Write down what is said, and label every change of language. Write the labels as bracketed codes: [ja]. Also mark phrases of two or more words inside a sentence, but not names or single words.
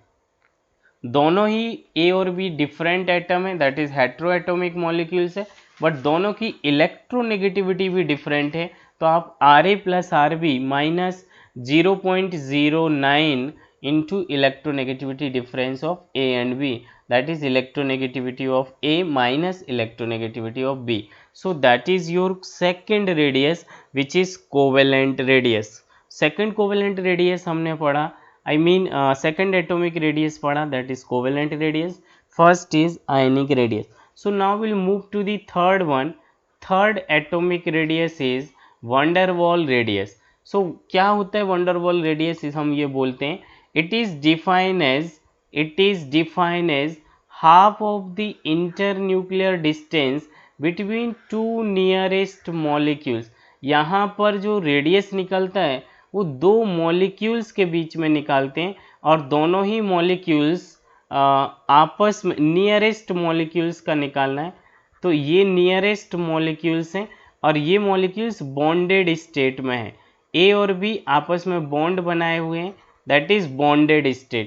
[hi] दोनों ही [en] A और B different atom है, that is heteroatomic molecules है, but [hi] दोनों की [en] electronegativity भी different [hi] है, तो आप [en] R A plus R B minus 0.09 into electronegativity difference of A and B, that is electronegativity of A minus electronegativity of B. So that is your second radius which is covalent radius. second covalent radius [hi] हमने पढ़ा, [en] I mean second atomic radius पढ़ा, that is covalent radius, first is ionic radius। So now we'll move to the third one, third atomic radius is van der Waal radius। [hi] So क्या होता है [en] van der Waal radius, [hi] हम ये बोलते हैं, [en] it is defined as half of the internuclear distance between two nearest molecules। [hi] यहाँ पर जो रेडियस निकलता है वो दो मॉलिक्यूल्स के बीच में निकालते हैं, और दोनों ही मॉलिक्यूल्स आपस में [en] nearest molecules [hi] का निकालना है, तो ये [en] nearest molecules [hi] हैं और ये मॉलिक्यूल्स [en] bonded state [hi] में हैं, ए और बी आपस में बॉन्ड बनाए हुए हैं, [en] that is bonded state.